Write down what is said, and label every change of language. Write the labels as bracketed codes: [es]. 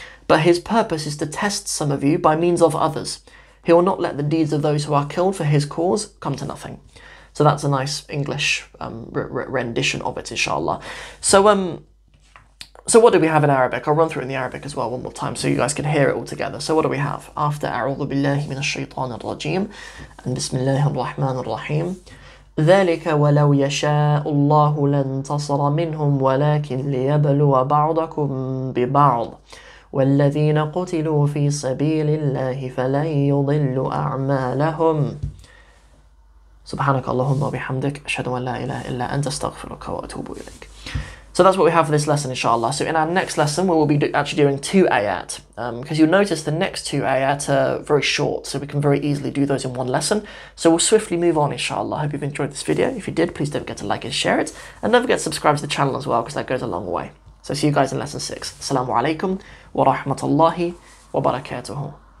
[en] But his purpose is to test some of you by means of others. He will not let the deeds of those who are killed for his cause come to nothing. So that's a nice English rendition of it, inshallah. So what do we have in Arabic? I'll run through it in the Arabic as well one more time so you guys can hear it all together. So what do we have? [ar] After أعوذ بالله من الشيطان الرجيم and بسم الله الرحمن الرحيم. ذلك ولو يشاء الله لانتصر منهم ولكن ليبلو بعضكم ببعض والذين قتلوا في سبيل الله فلن يضل أعمالهم. سبحانك اللهم وبحمدك أشهد أن لا إله إلا أنت أستغفرك وأتوب إليك. [en] So that's what we have for this lesson, inshallah. So in our next lesson, we will be actually doing 2 ayat. Because you'll notice the next 2 ayat are very short, so we can very easily do those in one lesson. So we'll swiftly move on, inshallah. I hope you've enjoyed this video. If you did, please don't forget to like and share it. And don't forget to subscribe to the channel as well, because that goes a long way. So see you guys in lesson 6. Assalamu alaikum wa rahmatullahi wa barakatuhu.